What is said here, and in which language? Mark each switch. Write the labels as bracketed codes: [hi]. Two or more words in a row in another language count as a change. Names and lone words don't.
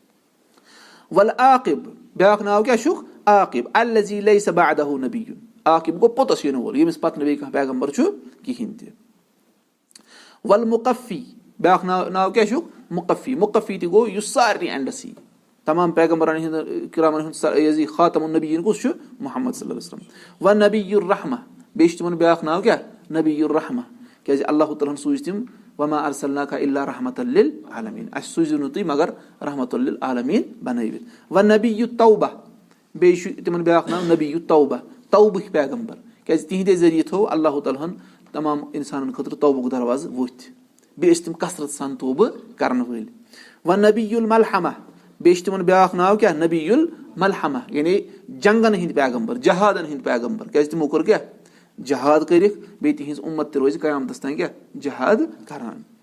[ks] والعاقب بیاکھ ناو کیاہ چھُکھ [ar] عاقب الذی لیس بعدہ نبی [ks] عاقب گوٚو پوٚتُس یِنہٕ وول ییٚمِس پتہٕ نہٕ بیٚیہِ کانٛہہ پیغمبر چھُ کِہینۍ تہِ والمقفی بیاکھ ناو کیاہ چھُکھ مقفی مقفی تہِ گوٚو یُس سارنٕے اینڈس یی تمام پیغمبرن ہٕنٛدۍ کرامن ہُنٛد [ar] خاتم النبیٖن [ks] کُس چھُ محمد [ar] صلی اللہ علیہ وسلم و نبی الرحمہ [ks] بیٚیہِ چھُ تِمن بیاکھ ناو کیاہ [ar] نبی الرحمہ [ks] کیازِ اللہ تعالیٰ ہن سوٗزۍ تِم [ar] وما ارسلناک الا رحمۃ للعالمین [ks] اسہِ سوٗزِو نہٕ تُہۍ مگر [ar] رحمۃ للعالمین [ks] بنٲوِتھ [ar] و نبی التوبہ [ks] بیٚیہِ چھُ تِمن بیاکھ ناو [ar] نبی التوبہ [ks] توبٕکۍ پیغمبر کیازِ تِہنٛدے ذٔریعہٕ تھوٚو اللہ تعالیٰ ہن تمام انسانن خٲطرٕ توبُک دروازٕ ؤتھۍ بیٚیہِ ٲسۍ تِم کثرت سان توبہٕ کرن وٲلۍ [ar] و نبی الملحمہ [ks] بیٚیہِ چھُ تِمن بیاکھ ناو کیاہ [ar] نبی الملحمہ [ks] یعنی جنگن ہٕنٛدۍ پیغمبر جہادن ہٕنٛدۍ پیغمبر کیازِ تِمو کوٚر کیاہ جہاد کٔرِکھ بیٚیہِ تِہنٛز اُمت تہِ روزِ قیامتس تام کیاہ جہاد کران